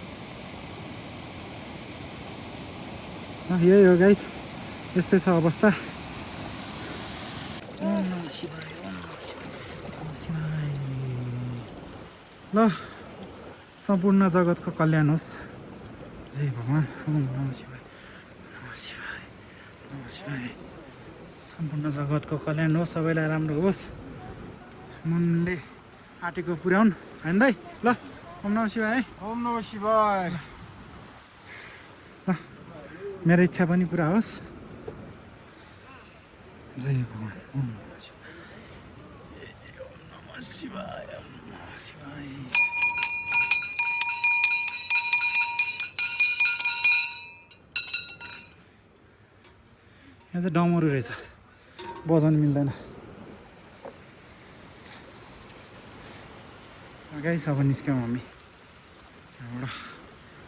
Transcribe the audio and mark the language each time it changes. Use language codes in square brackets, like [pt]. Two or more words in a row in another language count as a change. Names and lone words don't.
[ne] यही हो गाइस यस्तै छ अवस्था ल सम्पूर्ण जगतको कल्याण होस् जय भगवान् [sa] ओम नमः शिवाय नमः शिवाय नमः शिवाय [ne] सम्पूर्ण जगतको कल्याण होस् सबैलाई राम्रो होस् मनले आँटेको पुर्याउन् होइन दाइ ल [sa] ओम नमः शिवाय ओम नमः शिवाय [ne] ल मेरो इच्छा पनि पुरा होस् जय भगवान् [sa] ओम नमः शिवाय ओम नमः शिवाय [ne] यहाँ चाहिँ डमरू रहेछ बजाउनु मिल्दैन गाइस अब निस्क्यौँ हामी त्यहाँबाट